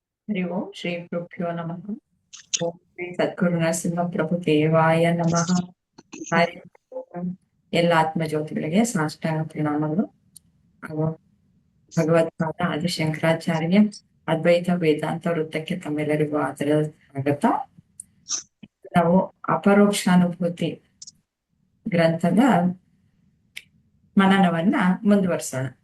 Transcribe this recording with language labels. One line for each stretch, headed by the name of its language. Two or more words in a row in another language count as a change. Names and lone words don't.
Sanskrit: ಹರಿ ಓಂ ಶ್ರೀ ಗುರುಭ್ಯೋ ನಮಃ. ಓಂ ಶ್ರೀ ಸದ್ಗುರು ನರಸಿಂಹ ಪ್ರಭು ದೇವಾಯ ನಮಃ. ಹರಿ ಓಂ.
Kannada: ಎಲ್ಲ ಆತ್ಮಜ್ಯೋತಿಗಳಿಗೆ ಸಾಷ್ಟಾಂಗ ಪ್ರಣಾಮಗಳು. ಹಾಗೂ ಭಗವತ್ಪಾದ ಆದಿಶಂಕರಾಚಾರ್ಯ ಅದ್ವೈತ ವೇದಾಂತ ವೃತ್ತಕ್ಕೆ ತಮ್ಮೆಲ್ಲರಿಗೂ ಆದರದ ಸ್ವಾಗತ. ನಾವು ಅಪರೋಕ್ಷಾನುಭೂತಿ ಗ್ರಂಥದ ಮನನವನ್ನ ಮುಂದುವರಿಸೋಣ.